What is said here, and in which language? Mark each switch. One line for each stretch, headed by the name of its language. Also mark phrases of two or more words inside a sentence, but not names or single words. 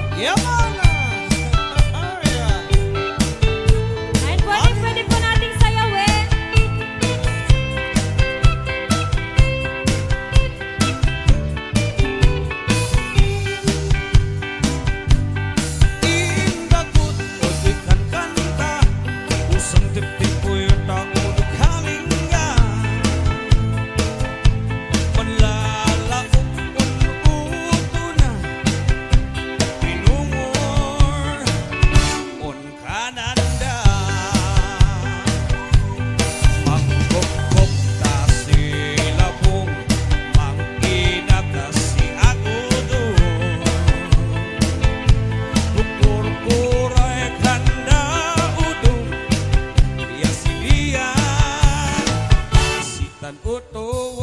English: Yeah, man!
Filipino: And pwede po nating sayawin.
Kankanaey: Indagot o di kan kanta, usang dibdib ko'y nakulog halinga. Manlalaok un-uto na, pinungor on kananda. Mangkop-kop ta sila pong, mangkinag ta si agodo. Ukur-kuray kanda udong, ya silian, sitan uto.